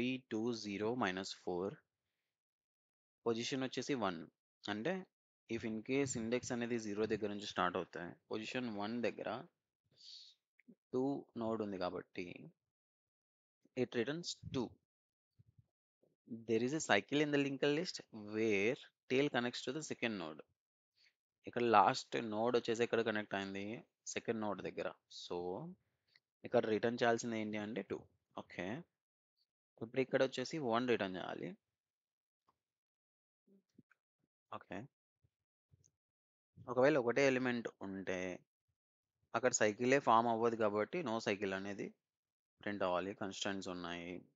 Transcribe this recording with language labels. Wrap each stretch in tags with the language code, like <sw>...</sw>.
<te>320 - 4. Position వచ్చేసి 1. అంటే if in case index అనేది 0 దగ్గర నుంచి స్టార్ట్ అవుతాయి, పొజిషన్ 1 దగ్గర 2 నోడ్ ఉంది కాబట్టి it returns 2.</te> <en>There is a cycle in the linked list where tail connects to the second node.</en> <te>ఇక్కడ లాస్ట్ నోడ్ వచ్చేసి ఎక్కడ కనెక్ట్ అయింది? సెకండ్ నోడ్ దగ్గర. సో ఇక్కడ రిటర్న్ చేయాల్సింది ఏంటి అంటే 2. ఓకే, ఇప్పుడు ఇక్కడ వచ్చేసి 1 రిటర్న్ చేయాలి. ఓకే, ఒకవేళ ఒకటే ఎలిమెంట్ ఉంటే అక్కడ సైకిలే ఫామ్ అవ్వదు కాబట్టి నో సైకిల్ అనేది ప్రింట్ అవ్వాలి. కన్స్టెంట్స్ ఉన్నాయి.</te>